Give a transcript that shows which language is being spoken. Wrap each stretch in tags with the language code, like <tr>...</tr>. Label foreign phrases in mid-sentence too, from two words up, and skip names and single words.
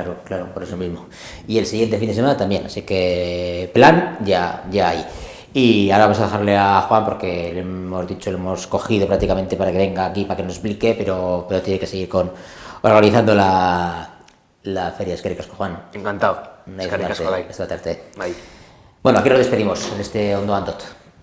<es>Claro, por eso mismo. Y el siguiente fin de semana también, así que plan ya hay. Y ahora vamos a dejarle a Juan porque le hemos cogido prácticamente para que venga aquí, para que nos explique, pero tiene que seguir organizando la feria.</es> <eu>Eskerrik asko, Juan.</eu> <es>Encantado.</es> <eu>Eskerrik asko, bai. Bai.</eu> <es>Bueno, aquí nos despedimos en este Ondoan Tot.</es>